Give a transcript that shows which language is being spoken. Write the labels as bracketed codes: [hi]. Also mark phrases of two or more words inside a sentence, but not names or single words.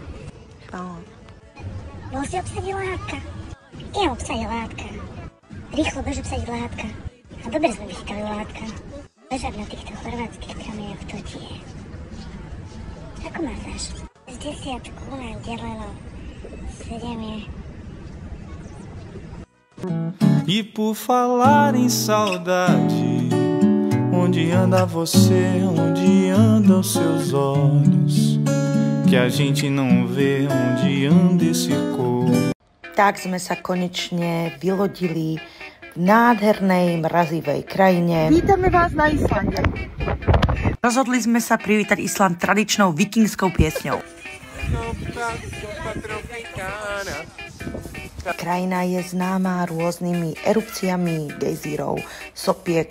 [sk] Bol si obsadil látka? Ja obsadil látka. Rýchlo bež obsadiť látka. A dobre sme vychytali látka. Ležať na týchto chorvátskych prameňoch, to ti je. Ako máš? Z 10 nám deleno 7 je. [pt] E por falar em saudade, onde anda você, onde andam seus olhos, que a gente não vê onde anda esse corpo. [sk] Tak sme sa konečne vylodili v nádhernej mrazivej krajine. Vítame vás na Islande. Rozhodli sme sa privítať Island tradičnou vikingskou piesňou. Krajina je známa rôznymi erupciami gejzírov, sopiek,